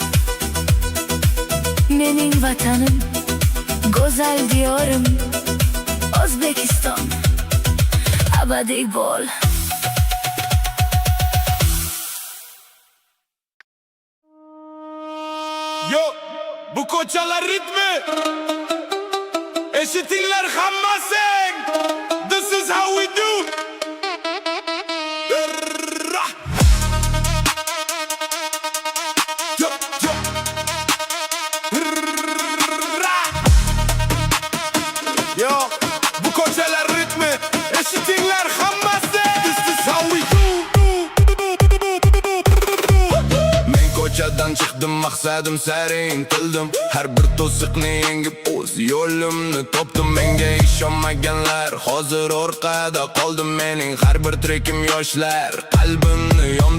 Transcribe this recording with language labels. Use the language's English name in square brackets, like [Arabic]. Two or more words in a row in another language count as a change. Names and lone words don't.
[Uzbek] Mening vatanim, go'zal diyorim, O'zbekiston, abadiy bo'l. Yo, bu ko'chalar ritmi. Eshitinglar hammasi. [English] This is how we do. Yo, yo. [Uzbek] Yo, bu ko'chalar ritmi. Eshitinglar hammasi. [English] This is how we do. [Uzbek] Men ko'chadan chiqdim, maqsadim sari intildim. Har bir to'siqni yengib o'z yo'limni topdim. Menga ishonmaganlar hozir orqada qoldim. Mening har bir trekim yoshlar qalbimni yondi.